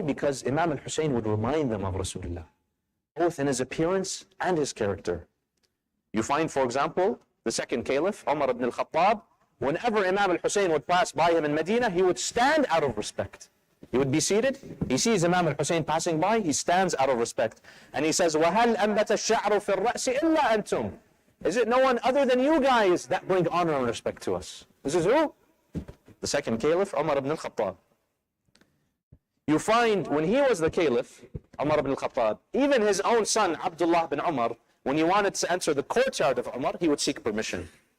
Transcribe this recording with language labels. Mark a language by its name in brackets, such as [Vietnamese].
[English] Because Imam al-Hussein would remind them of Rasulullah, both in his appearance and his character. You find, for example, the second caliph, Umar ibn al-Khattab, whenever Imam al-Hussein would pass by him in Medina, he would stand out of respect. He would be seated, he sees Imam al-Hussein passing by, he stands out of respect. And he says, [Arabic] وَهَلْ أَنْبَتَ الشَّعْرُ فِي الرَّأْسِ إِلَّا أَنْتُمْ. [English] Is it no one other than you guys that bring honor and respect to us? This is who? The second caliph, Umar ibn al-Khattab. You find when he was the caliph, Umar ibn al-Khattab, even his own son, Abdullah bin Umar, when he wanted to enter the courtyard of Umar, he would seek permission.